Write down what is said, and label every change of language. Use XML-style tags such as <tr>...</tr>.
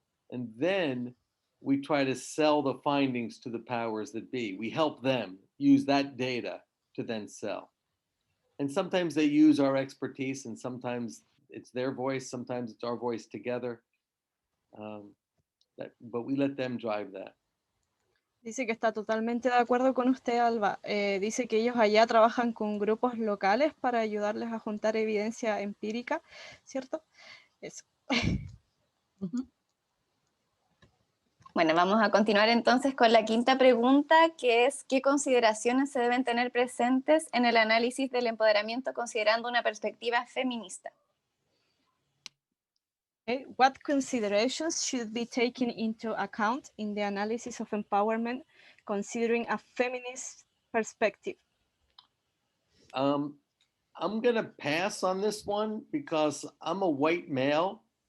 <en>And then we try to sell the findings to the powers that be. We help them use that data to then sell. And sometimes they use our expertise, and sometimes it's their voice, sometimes it's our voice together. But we let them drive that.</en> <es>Dice que está totalmente de acuerdo con usted, Alba. Dice que ellos allá trabajan con grupos locales para ayudarles a juntar evidencia empírica, ¿cierto? Eso. Bueno, vamos a continuar entonces con la quinta pregunta, que es ¿qué consideraciones se deben tener presentes en el análisis del empoderamiento considerando una perspectiva feminista?</es> <en>Okay. What considerations should be taken into account in the analysis of empowerment considering a feminist perspective? I'm going to pass on this one because I'm a white male.</en>